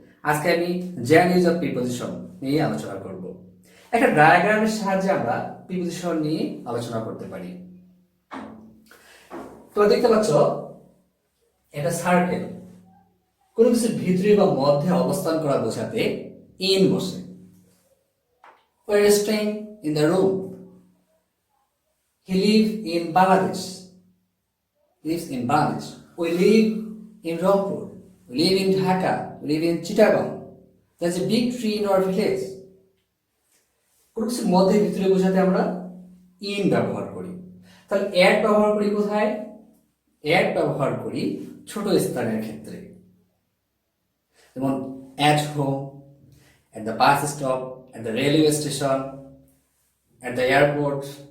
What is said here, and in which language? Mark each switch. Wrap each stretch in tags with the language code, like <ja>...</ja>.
<bn>আজকে আমি general use of preposition নিয়ে আলোচনা করব। একটা ডায়াগ্রামের সাহায্যে আমরা প্রিপোজিশন নিয়ে আলোচনা করতে পারি। তোমরা দেখতে পাচ্ছ এটা সার্কেল, কোনো কিছু ভিতরে বা মধ্যে অবস্থান করা বোঝাতে ইন বসে।</bn> <en>We are staying in the room. He lives in Bangladesh. Lives in Bangladesh. We live in Rangpur. We live in Dhaka. We live in Chittagong. There's a big tree in our village.</en> <bn>কোনো কিছুর মধ্যে ভিতরে বোঝাতে আমরা in ব্যবহার করি। তাহলে at ব্যবহার করি কোথায়? অ্যাট ব্যবহার করি ছোট স্থানের ক্ষেত্রে, যেমন at home, at the bus stop, at the railway station, at the airport.</bn>